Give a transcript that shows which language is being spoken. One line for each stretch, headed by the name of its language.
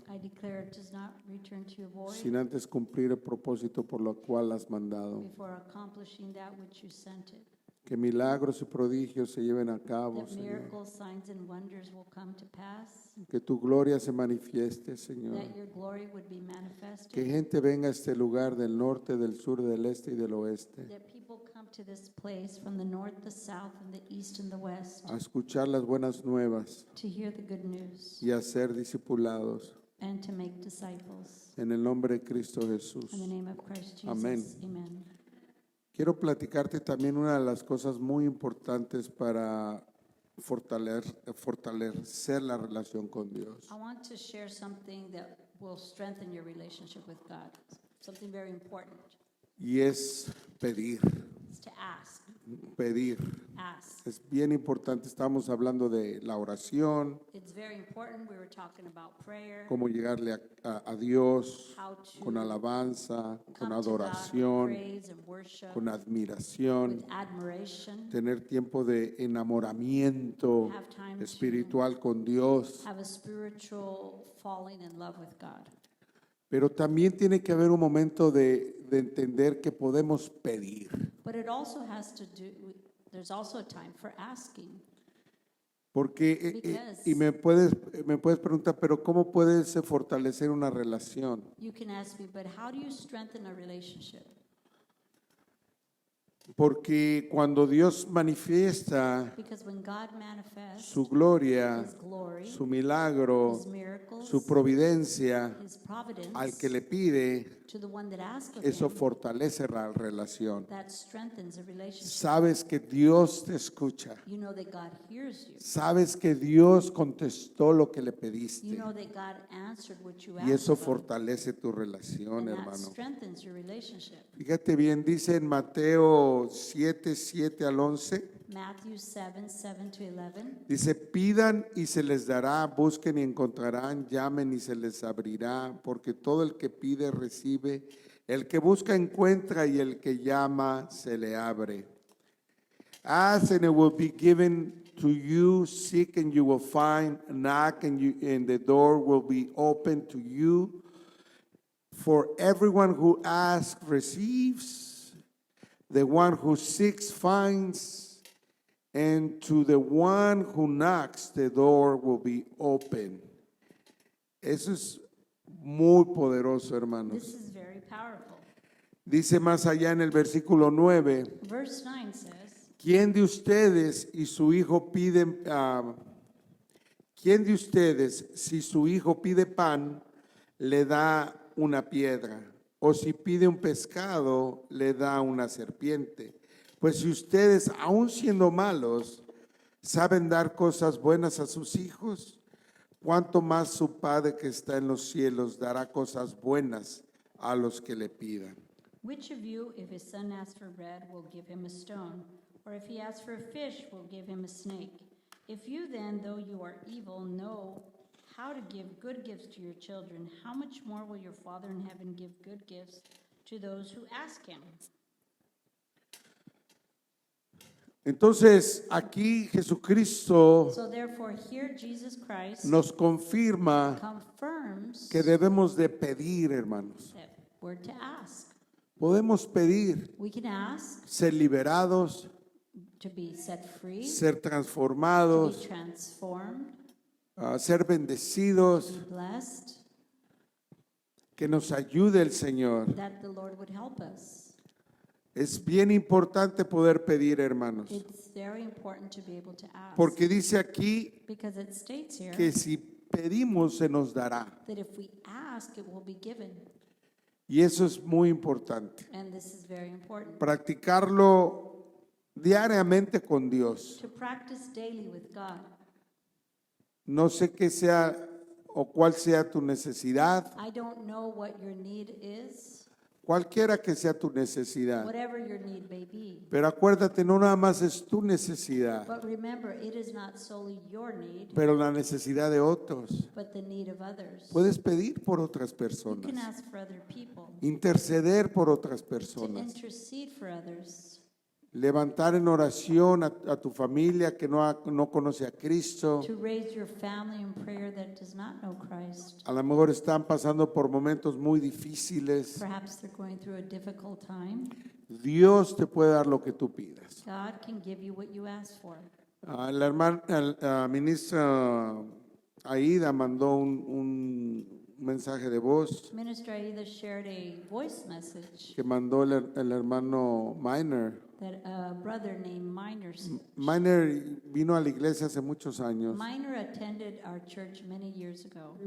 English: I declare it does not return to your void
Spanish: sin antes cumplir el propósito por lo cual has mandado.
English: before accomplishing that which you sent it.
Spanish: Que milagros y prodigios se lleven a cabo,
English: That
Spanish: Señor.
English: miracles, signs, and wonders will come to pass.
Spanish: Que tu gloria se manifieste, Señor.
English: That your glory would be
Spanish: Que
English: manifested.
Spanish: gente venga a este lugar del norte, del sur, del este y del oeste
English: That people come to this place from the north, the south, and the east and the west
Spanish: a escuchar las buenas nuevas
English: to hear the good news
Spanish: y a ser discipulados.
English: and to make disciples.
Spanish: En el nombre de Cristo Jesús.
English: In the name of Christ Jesus.
Spanish: Amén.
English: Amen.
Spanish: Quiero platicarte también una de las cosas muy importantes para fortalecer la relación con Dios.
English: I want to share something that will strengthen your relationship with God. Something very important.
Spanish: Y es pedir,
English: It's to ask.
Spanish: pedir.
English: Ask.
Spanish: Es bien importante, estamos hablando de la oración,
English: It's very important. We were talking about prayer,
Spanish: cómo llegarle a Dios
English: how to
Spanish: con alabanza, con
English: come to God with
Spanish: adoración,
English: praise and worship,
Spanish: con admiración,
English: with admiration,
Spanish: tener tiempo de enamoramiento
English: have time to
Spanish: espiritual con Dios,
English: have a spiritual falling in love with God.
Spanish: pero también tiene que haber un momento de entender que podemos pedir.
English: But it also has to do, there's also a time for asking.
Spanish: Porque,
English: Because-
Spanish: y me puedes preguntar, pero ¿cómo puedes fortalecer una relación?
English: You can ask me, but how do you strengthen a relationship?
Spanish: Porque cuando Dios manifiesta
English: Because when God manifests
Spanish: su gloria,
English: His glory,
Spanish: su milagro,
English: His miracles,
Spanish: su providencia
English: His providence,
Spanish: al que le pide,
English: to the one that asks of
Spanish: eso
English: Him,
Spanish: fortalece la relación.
English: that strengthens a relationship.
Spanish: Sabes que Dios te escucha.
English: You know that God hears you.
Spanish: Sabes que Dios contestó lo que le
English: You
Spanish: pediste.
English: know that God answered what you
Spanish: Y
English: asked
Spanish: eso
English: of Him.
Spanish: fortalece tu relación,
English: And that
Spanish: hermano.
English: strengthens your relationship.
Spanish: Fíjate bien, dice en Mateo 7, 7 al 11.
English: Matthew 7, 7 to 11.
Spanish: Dice, pidan y se les dará, busquen y encontrarán, llamen y se les abrirá, porque todo el que pide recibe, el que busca encuentra y el que llama se le abre.
English: Ask and it will be given to you, seek and you will find, knock and the door will be open to you. For everyone who asks receives, the one who seeks finds, and to the one who knocks, the door will be open.
Spanish: Eso es muy poderoso,
English: This
Spanish: hermanos.
English: is very powerful.
Spanish: Dice más allá en el versículo 9,
English: Verse 9 says,
Spanish: ¿quién de ustedes y su hijo piden, quién de ustedes si su hijo pide pan, le da una piedra? O si pide un pescado, le da una serpiente. Pues si ustedes, aun siendo malos, saben dar cosas buenas a sus hijos, ¿cuánto más su Padre que está en los cielos dará cosas buenas a los que le pidan?
English: which of you, if his son asks for bread, will give him a stone? Or if he asks for a fish, will give him a snake? If you then, though you are evil, know how to give good gifts to your children, how much more will your Father in heaven give good gifts to those who ask him?
Spanish: Entonces, aquí Jesucristo
English: So therefore, here Jesus Christ
Spanish: nos confirma
English: confirms
Spanish: que debemos de pedir, hermanos.
English: that we're to ask.
Spanish: Podemos pedir
English: We can ask
Spanish: ser liberados,
English: to be set free,
Spanish: ser
English: to be
Spanish: transformados,
English: transformed,
Spanish: ser bendecidos,
English: to be blessed,
Spanish: que nos ayude el Señor.
English: that the Lord would help us.
Spanish: Es bien importante poder pedir, hermanos,
English: It's very important to be able to ask.
Spanish: porque dice aquí
English: Because it states here
Spanish: que si pedimos se nos dará.
English: that if we ask, it will be given.
Spanish: Y eso es muy importante.
English: And this is very important.
Spanish: Practicarlo diariamente con Dios.
English: To practice daily with God.
Spanish: No sé qué sea o cuál sea tu necesidad,
English: I don't know what your need is,
Spanish: cualquiera que sea tu necesidad.
English: whatever your need may be.
Spanish: Pero acuérdate, no nada más es tu necesidad,
English: But remember, it is not solely your need,
Spanish: pero la necesidad de otros.
English: but the need of others.
Spanish: Puedes pedir por otras
English: You can
Spanish: personas,
English: ask for other people,
Spanish: interceder por otras
English: to
Spanish: personas,
English: intercede for others,
Spanish: levantar en oración a tu familia que no conoce a Cristo.
English: to raise your family in prayer that does not know Christ.
Spanish: A lo mejor están pasando por momentos muy difíciles.
English: Perhaps they're going through a difficult time.
Spanish: Dios te puede dar lo que tú pidas.
English: God can give you what you ask for.
Spanish: La ministra Aida mandó un mensaje de voz
English: Minister Aida shared a voice message
Spanish: que mandó el hermano Miner.
English: that a brother named Miner.
Spanish: Miner vino a la iglesia hace muchos años,
English: Miner attended our church many years ago,